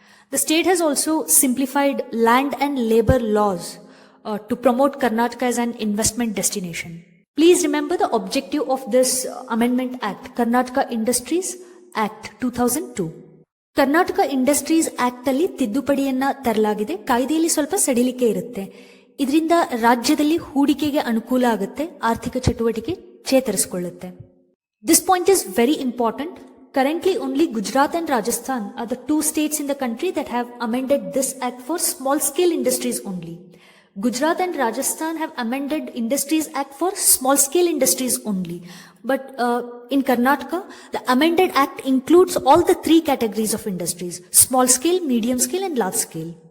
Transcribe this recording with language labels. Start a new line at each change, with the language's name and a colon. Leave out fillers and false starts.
English: The state has also simplified land and labor laws to promote Karnataka as an investment destination. Please remember the objective of this Amendment Act, Karnataka Industries Act 2002.
Kannada: Karnataka Industries Act ಅಲ್ಲಿ ತಿದ್ದುಪಡಿಯನ್ನ ತರಲಾಗಿದೆ. ಕಾಯ್ದೆಯಲ್ಲಿ ಸ್ವಲ್ಪ ಸಡಿಲಿಕೆ ಇರುತ್ತೆ. ಇದರಿಂದ ರಾಜ್ಯದಲ್ಲಿ ಹೂಡಿಕೆಗೆ ಅನುಕೂಲ ಆಗುತ್ತೆ, ಆರ್ಥಿಕ ಚಟುವಟಿಕೆ ಚೇತರಿಸಿಕೊಳ್ಳುತ್ತೆ.
English: This point is very important. Currently only Gujarat and Rajasthan are the 2 states in the country that have amended this act for small scale industries only. Gujarat and Rajasthan have amended Industries Act for small scale industries only. But in Karnataka, the amended act includes all the 3 categories of industries: small scale, medium scale and large scale.